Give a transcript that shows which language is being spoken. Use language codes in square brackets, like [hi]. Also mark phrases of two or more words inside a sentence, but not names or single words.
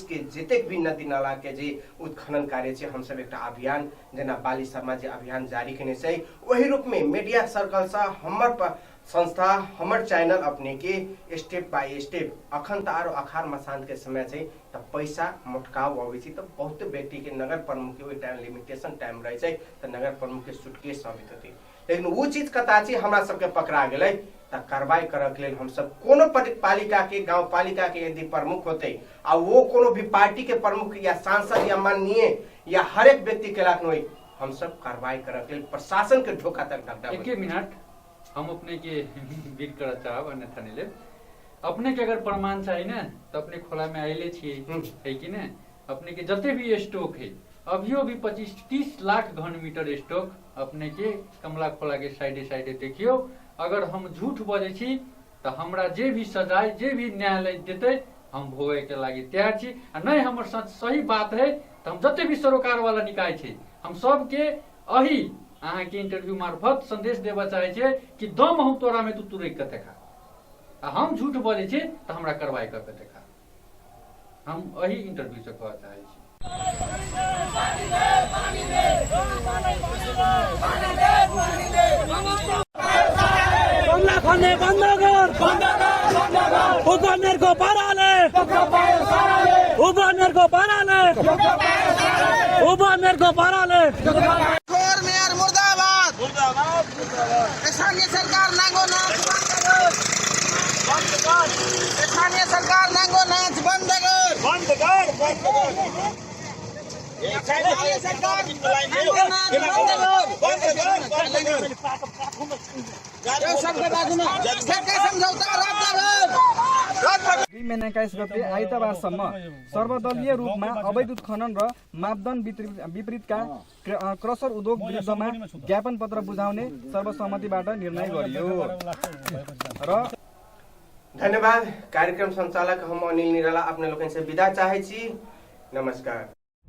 [mai] के जतेक भी नदी नाला के जे उत्खनन कार्य छै, हम सब एक अभियान जेना बाली शर्मा जे अभियान जारी केने छै, वही रूप में मीडिया सर्कल से हमर संस्था, हमर चैनल अपने के [en] step by step [mai] अखन त आरो अखाड़ मसान के समय छै, त पैसा मोटकाव अबै छै, त बहुत व्यक्ति के नगर प्रमुख के ओइ [en] time limitation time [mai] रहे छै, त नगर प्रमुख के सूटकेस अबैत होतै। लेकिन वो चीज कता छै हमरा सबके पकड़ा गेलै, त कार्रवाई करऽ के लेल हम सब कोनो पालिका के, गांव पालिका के यदि प्रमुख होते, आ वो कोनो भी पार्टी के प्रमुख या सांसद या माननीय या हर एक व्यक्ति के लाख होई, हम सब कार्रवाई करऽ के लेल प्रशासन के ढोका तक ढकढक। एक मिनट हम अपने के बीट कर चाहब, अन्यथा नहीं ले। अपने के अगर प्रमाण चाहिए ना, तो अपने खोला में आइले छिए, है कि ना। अपने के जते भी स्टॉक है, अभियो भी 25-30 लाख घन मीटर स्टॉक अपने के कमला खोला के साइडे साइडे देखियो। अगर हम झूठ बजे छी तो हमरा जे भी सजाए, जे भी न्यायालय देते, हम भोगे के लागी तैयार छी। आ नहीं हमर सही बात है तो हम जते भी सरोकार वाला निकाय छे, हम सब के अही अहाँ के इंटरव्यू मार्फत संदेश देवा चाहे छे कि दम हम तोरा में तू तुरई के देखा। आ हम झूठ बजे छी तो हमरा कार्रवाई कर के देखा। हम अही इंटरव्यू से कहना चाहे छी। [ne] कमला खन्ने बंद कर, उगनेर को पाराले, उगनेर को पाराले, उगनेर को पाराले। खोर मेयर मुर्दाबाद, स्थानीय सरकार नांगो नाच बंद कर, स्थानीय सरकार नांगो नाच बंद कर, स्थानीय सरकार नांगो नाच बंद कर, सबके बाजू में समझौता रद्द कर। 2 महिना 21 गते आइतबारसम्म सर्वदलीय रूपमा अवैध उत्खनन र मापदण्ड विपरीतका क्रसर उद्योग विरुद्धमा ज्ञापन पत्र बुझाउने सर्वसम्मतिबाट निर्णय गरियो। र धन्यवाद। [mai] कार्यक्रम संचालक हम अनिल निराला अपने लोगन से विदा चाहे छी। नमस्कार।